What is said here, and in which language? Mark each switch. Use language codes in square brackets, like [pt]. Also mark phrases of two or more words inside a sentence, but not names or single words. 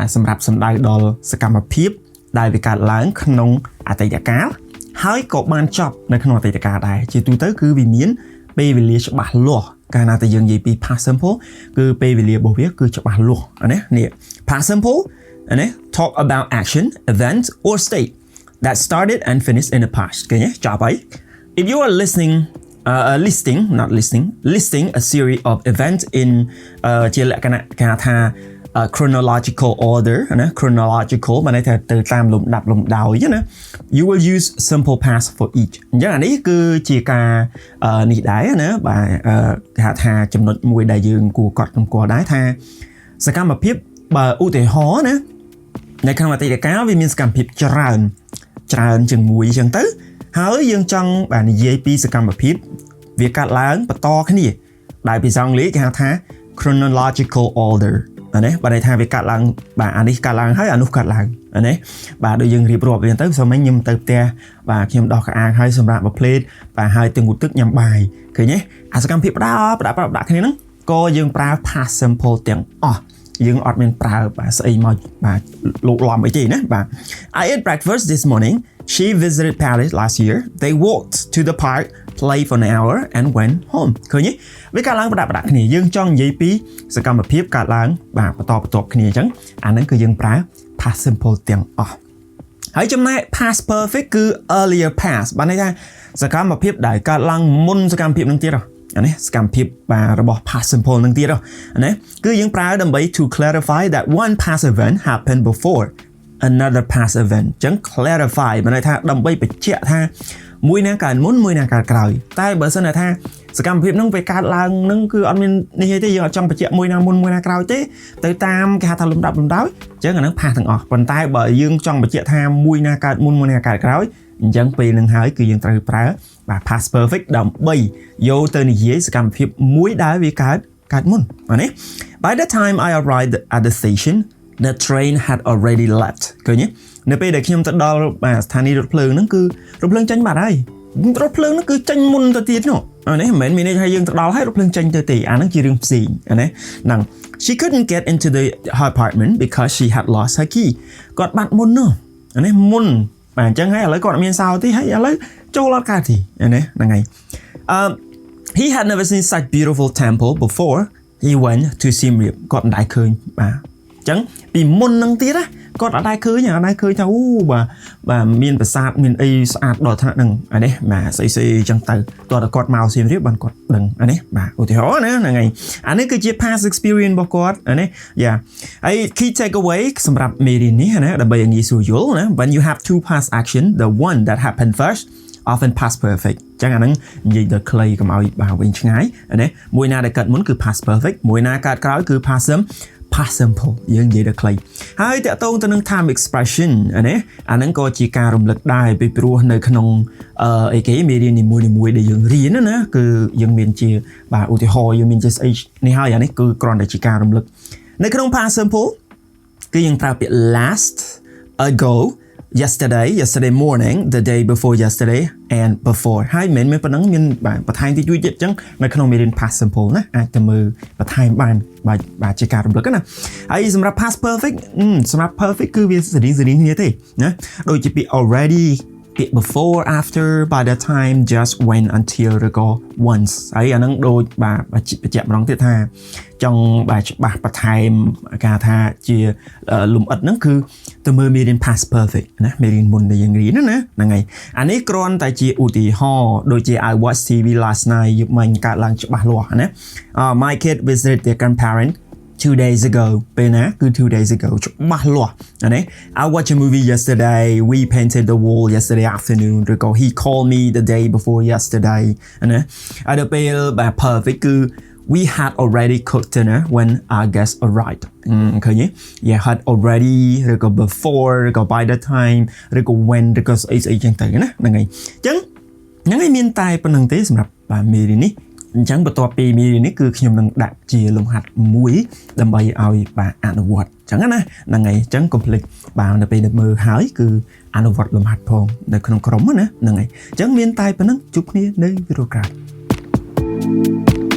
[km] សម្រាប់សំដៅដល់សកម្មភាពដែលវាកើតឡើងក្នុងអតីតកាលហើយក៏បានចប់នៅក្នុងអតីតកាលដែរជាទូទៅគឺវាមានពេលវេលាច្បាស់លាស់កាលណាតែយើងនិយាយពី [en] past simple [km] គឺពេលវេលារបស់វាគឺច្បាស់លាស់ណានេះ [en] past simple [km] ណា [en] talk about action event or state that started and finished in the past [km] ឃើញទេចប់ហើយ [en] if you are listing a series of events in [km] ជាលក្ខណៈគេហៅថា [en] chronological order [km] ណា chronological មានន័យថាទៅតាមលំដាប់លំដោយណា [en] you will use simple past for each [km] អញ្ចឹងអានេះគឺជាការនេះដែរណាបាទគេហៅថាចំណុចមួយដែលយើងគួរកត់សម្គាល់ដែរថាសកម្មភាពបើឧទាហរណ៍ណានៅក្នុងអតីតកាលវាមានសកម្មភាពច្រើនជាងមួយអញ្ចឹងទៅហើយយើងចង់បាទនិយាយពីសកម្មភាពវាកាត់ឡើងបន្តគ្នាដែលភាសាអង់គ្លេសគេហៅថា [en] chronological order [km] ណាបាទន័យថាវាកាត់ឡើងបាទអានេះកាត់ឡើងហើយអានោះ កាត់ឡើងណាបាទដូចយើងរៀបរាប់វាទៅសូមខ្ញុំទៅផ្ទះបាទខ្ញុំដោះកៅអៅហើយសម្រាប់មួយផ្លេតបាទហើយទៅងូតទឹកញ៉ាំបាយឃើញទេអាសកម្មភាពដាក់គ្នាហ្នឹងក៏យើងប្រើ [en] past simple [km] ទាំងអស់យើងអត់មានប្រើបាទស្អីមកបាទលោកឡំអីទេណាបាទ [en] I ate breakfast this morning she visited Paris last year they walked to the park play for an hour and went home [km] ឃើញទេវាកើតឡើង ដាក់គ្នាយើងចង់និយាយពីសកម្មភាពកើតឡើងបាទបន្តគ្នាអញ្ចឹងអាហ្នឹងគឺយើងប្រើ [en] past simple [km] ទាំងអស់ហើយចំណែក [en] past perfect [km] គឺ [en] earlier past [km] បានន័យថាសកម្មភាពដែលកើតឡើងមុនសកម្មភាពហ្នឹងទៀតនេះសកម្មភាពបាទរបស់ [en] past simple [km] ហ្នឹងទៀតណាគឺយើងប្រើដើម្បី [en] to clarify that one past event happened before another past event [km] អញ្ចឹង clarify បានន័យថាដើម្បីបញ្ជាក់ថាមួយណាកើតមុនមួយណាកើតក្រោយតែបើសិនថាសកម្មភាពហ្នឹងវាកើតឡើងហ្នឹងគឺអត់មាននេះទេយើងអត់ចង់បញ្ជាក់មួយ ណាមុនមួយណាក្រោយទេទៅតាមគេហៅថាលំដាប់លំដោយអញ្ចឹងអាហ្នឹង past ទាំងអស់ប៉ុន្តែបើយើងចង់បញ្ជាក់ថាមួយណាកើតមុនមួយណាកើតក្រោយអញ្ចឹងពេលហ្នឹងហើយគឺយើងត្រូវ ប្រើបាទ [en] past perfect [km] ដើម្បីយកទៅនិយាយសកម្មភាពមួយដែលវាកើតមុនណា [en] By the time I arrived at the station the train had already left [km] ឃើញទេនៅពេលដែលខ្ញុំទៅដល់បាទស្ថានីយ៍រថភ្លើងហ្នឹងគឺរថភ្លើងចេញបាត់ហើយរថភ្លើងហ្នឹងគឺចេញមុនទៅទៀតនោះនេះមិនមែនមានន័យថាយើងទៅដល់ហើយរថភ្លើងចេញទៅទេអាហ្នឹងជារឿងផ្សេងណាហ្នឹង [en] She couldn't get into her apartment because she had lost her key [km] គាត់បាត់មុននោះនេះមុនបាទអញ្ចឹងហើយឥឡូវគាត់អត់មានសោទេហើយឥឡូវចូលអត់កើតទេណាហ្នឹងហើយ [en] He had never seen such beautiful temple before he went to Siem Reap [km] គាត់មិនដែលឃើញបាទអញ្ចឹងពីមុនហ្នឹងទៀតណាគាត់ អត់ដែលឃើញថាអូបាទមានប្រាសាទមានអីស្អាតដល់ថ្នាក់ហ្នឹងអានេះបាទស្អីអញ្ចឹងទៅតោះតែគាត់មកសៀមរាបបានគាត់ដឹងអានេះបាទឧទាហរណ៍ណាហ្នឹងហើយអានេះគឺជា [en] past experience [km] របស់គាត់អានេះយ៉ាហើយ [en] key takeaway [km] សម្រាប់មេរៀននេះណាដើម្បីឲ្យងាយស្រួលយល់ណា [en] when you have two past action the one that happened first often past perfect [km] អញ្ចឹងអាហ្នឹងនិយាយដល់ខ្លីកុំឲ្យបាទ វិញឆ្ងាយណាមួយណាដែលកើតមុនគឺ [en] past perfect [km] មួយណាកើតក្រោយគឺ [en] past simple [km] យើងនិយាយដល់ខ្លីហើយតកតងទៅនឹង [en] time expression [km] ណាអាហ្នឹងក៏ជាការរំលឹកដែរពីព្រោះនៅក្នុងអីគេមេរៀននីមួយៗដែលយើងរៀនណាគឺយើងមានជាបាទឧទាហរណ៍យើងមានជាស្អី នេះហើយអានេះគឺគ្រាន់តែជាការរំលឹកនៅក្នុង [en] past simple [km] គឺយើងប្រើពាក្យ [en] last ago yesterday morning the day before yesterday and before [km] ហើយមិនមែនប៉ុណ្ណឹងមានបន្ថែមតិចតួចទៀតអញ្ចឹងនៅក្នុងមេរៀន [en] past simple [km] ណាអាចទៅ មើលបន្ថែមបានបាទជាការរំលឹកណាហើយសម្រាប់ [en] past perfect [km] សម្រាប់ perfect គឺវាសេរីគ្នាទេណាដូចជាពាក្យ already ពាក្យ [en] before after by the time just when until [km] ឬក៏ once ហើយអាហ្នឹងដូចបាទបញ្ជាក់ម្ដងទៀតថាចង់បាទច្បាស់បន្ថែមការថាជាលំអិតហ្នឹងគឺទៅមើលមេរៀន [en] past perfect [km] ណាមេរៀនមុនដែលយើងរៀនណាហ្នឹងហើយអានេះគ្រាន់តែជាឧទាហរណ៍ដូចជា [en] I watched TV last night [km] យប់មិញកើតឡើងច្បាស់លាស់ណា [en] My kid visited their grandparents 2 days ago [km] ពេលណាគឺ [en] 2 days ago [km] ច្បាស់លាស់ណា [en] I watched a movie yesterday we painted the wall yesterday afternoon [km] ឬក៏ [en] he called me the day before yesterday [km] ណាដល់ពេលបាទ perfect គឺ [en] we had already cooked dinner when our guests arrived [km] ឃើញទេ [en] yeah had already [km] ឬក៏ before ឬក៏ [en] by the time [km] ឬក៏ when ឬក៏ស្អីចឹងទៅណាហ្នឹងហើយអញ្ចឹងហ្នឹងហើយមានតែប៉ុណ្្នឹងទេសម្រាប់បាទមេរៀននេះអញ្ចឹងបន្ទាប់ពីមេរៀននេះគឺខ្ញុំនឹងដាក់ជាលំហាត់មួយដើម្បីឲ្យបាទអនុវត្តអញ្ចឹងណាហ្នឹងហើយអញ្ចឹងកុំភ្លេចបាទនៅពេលដែលមើលហើយគឺអនុវត្តលំហាត់ផងនៅក្នុងក្រុមណាហ្នឹងហើយអញ្ចឹងមានតែប៉ុណ្្នឹងជួបគ្នានៅវីដេអូក្រោយ